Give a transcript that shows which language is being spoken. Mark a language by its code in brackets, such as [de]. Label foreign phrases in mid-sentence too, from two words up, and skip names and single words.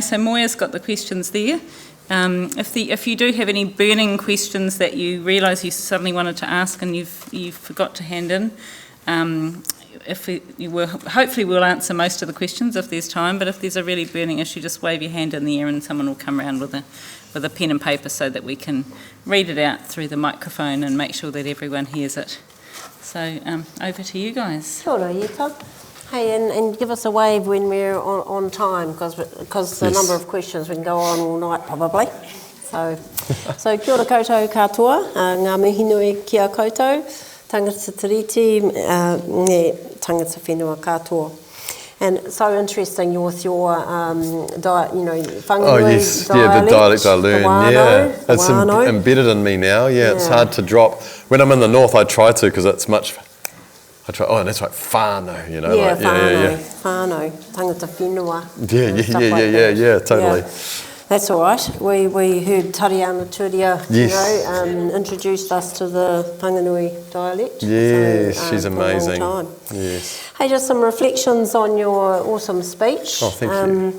[en] So Moya's got the questions there. If you do have any burning questions that you realise you suddenly wanted to ask and you've forgot to hand in, hopefully we'll answer most of the questions if there's time, but if there's a really burning issue, just wave your hand in the air and someone will come around with a pen and paper so that we can read it out through the microphone and make sure that everyone hears it. So over to you guys. [mi] Kia ora, Yeta. [en] Hey, and give us a wave when we're on time, because the number of questions we can go on all night probably. [mi] So kia ora koutou katoa, ngā mihi nui kia koutou, tangata tiriti, tangata whenua katoa. [en] And so interesting with your Whanganui yes, yeah, the dialect I learned, It's embedded in me now, it's hard to drop. When I'm in the north I try to, because it's much, and that's right, [mi] whānau, whānau, tangata whenua. [en] Yeah, totally. Yeah. That's all right. We heard Tariana Turia, introduced us to the Whanganui dialect. Yes, she's amazing. For a long time. Yes. Hey, just some reflections on your awesome speech. Oh, thank you.